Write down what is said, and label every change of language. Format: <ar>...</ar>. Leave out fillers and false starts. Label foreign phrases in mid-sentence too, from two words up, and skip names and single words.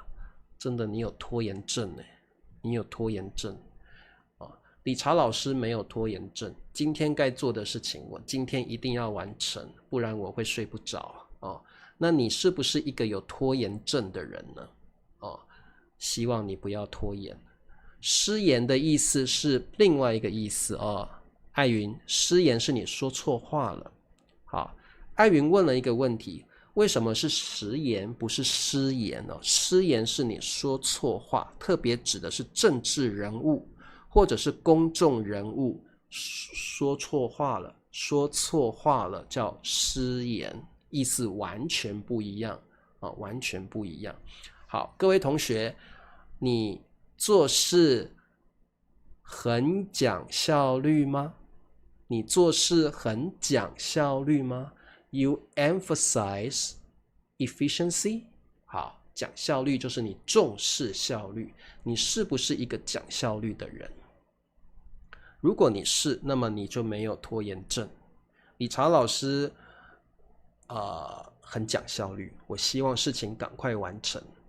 <zh>真的，你有拖延症耶，你有拖延症理查老師沒有拖延症，今天該做的事情，我今天一定要完成，不然我會睡不着那你是不是一個有拖延症的人呢？希望你不要拖延。失言的意思是另外一個意思艾雲，失言是你說錯話了。好，艾雲問了一個問題。為什麼是食言不是失言呢？失言是你說錯話，特別指的是政治人物或者是公眾人物說錯話了叫失言，意思完全不一樣完全不一樣。好，各位同學，你做事很講效率嗎？你做事很講效率嗎 ？</zh> <en>You emphasize efficiency。</en> <zh>好，講效率就是你重視效率，你是不是一個講效率的人？如果你是，那麼你就沒有拖延症。理查老師很講效率，我希望事情趕快完成。</zh>